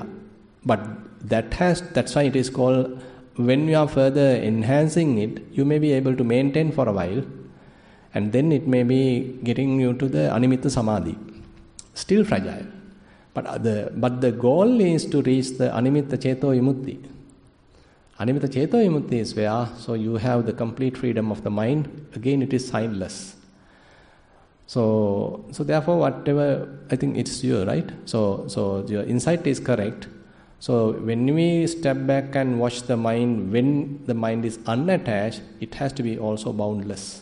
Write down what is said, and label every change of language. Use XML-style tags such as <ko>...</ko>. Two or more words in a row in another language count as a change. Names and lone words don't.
<en>But that's why it is called, when you are further enhancing it, you may be able to maintain for a while, and then it may be getting you to the</en> <pi>animitta samadhi.</pi> <en>Still fragile. But the goal is to reach the</en> <pi>animitta ceto vimutti. Animitta ceto vimutti</pi> <en>is where, so you have the complete freedom of the mind. Again, it is signless. So therefore, whatever, I think it's you, right? So your insight is correct. So when we step back and watch the mind, when the mind is unattached, it has to be also boundless.</en>